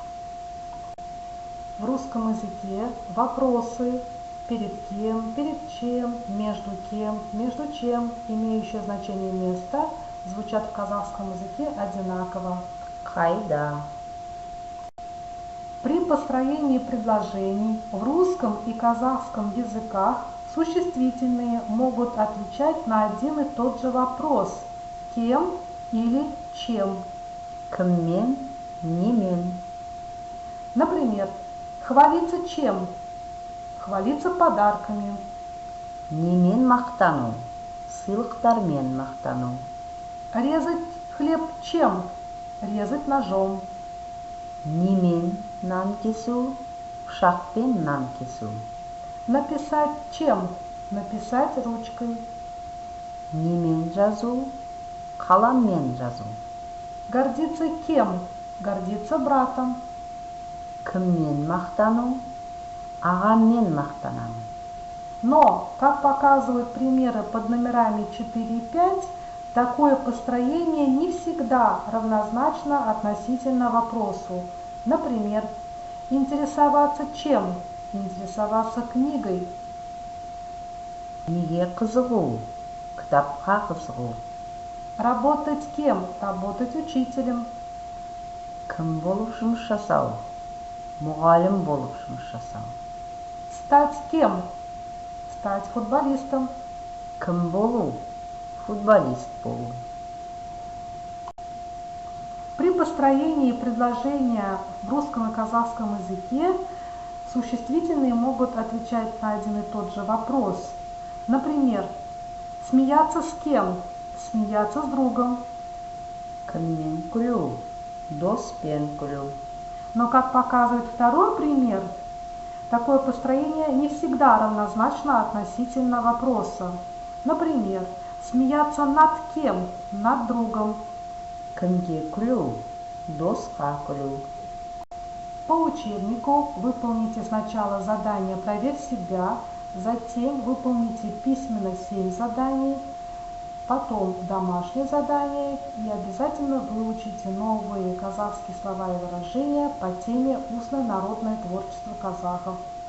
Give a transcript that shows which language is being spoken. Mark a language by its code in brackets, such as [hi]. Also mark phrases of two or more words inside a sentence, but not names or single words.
[ru] В русском языке вопросы перед кем, перед чем, между чем, имеющие значение места, звучат в казахском языке одинаково. [kk] Қайда? [ru] При построении предложений в русском и казахском языках существительные могут отвечать на один и тот же вопрос – кем или чем. [kk] Кіммен, немен, [ru] Например, хвалиться чем? Хвалиться подарками. [kk] немен мақтану, сыйлықтармен мақтану. [ru] Резать хлеб чем? Резать ножом. [kk] Немен нан кесу, пышақпен нан кесу. [ru] Написать чем? Написать ручкой. [kk] Немен жазу, қаламмен жазу. [ru] Гордиться кем? Гордиться братом. [kk] Кіммен мақтану, ағаммен мақтанамын. [ru] Но, как показывают примеры под номерами 4 и 5, такое построение не всегда равнозначно относительно вопросу. Например, интересоваться чем? Интересоваться книгой. [kk] Неге қызығу, кітапқа қызығу. [ru] Работать кем? Работать учителем. [kk] Кім болып жұмыс жасау? Мұғалім болып жұмыс жасау. [ru] Стать кем? Стать футболистом. [kk] Кім болу? Футболист болу. [ru] При построении предложения в русском и казахском языке существительные могут отвечать на один и тот же вопрос. Например, смеяться с кем? Смеяться с другом. [kk] Кіммен күлу? Доспен күлу. [ru] Но, как показывает второй пример, такое построение не всегда равнозначно относительно вопроса. Например, смеяться над кем? Над другом. [kk] Кімге күлу? Досқа күлу. [ru] По учебнику выполните сначала задание «Проверь себя», затем выполните письменно 7 заданий, потом домашнее задание и обязательно выучите новые казахские слова и выражения по теме «Устное народное творчество казахов».